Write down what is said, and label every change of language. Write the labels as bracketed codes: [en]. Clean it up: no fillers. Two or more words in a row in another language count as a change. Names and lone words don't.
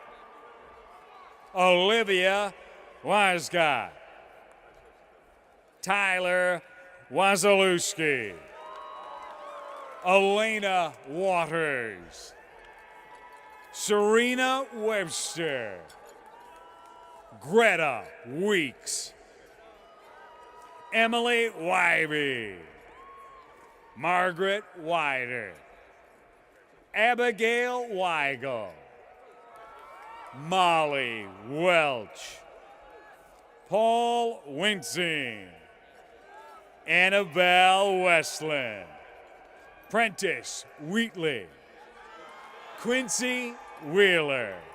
[en] Olivia Weisgott, Tyler Wazalewski, Elena Waters, Serena Webster, Greta Weeks, Emily Wybe, Margaret Wider, Abigail Weigel, Molly Welch, Paul Winsing, Annabelle Westland. Prentice Wheatley. Quincy Wheeler.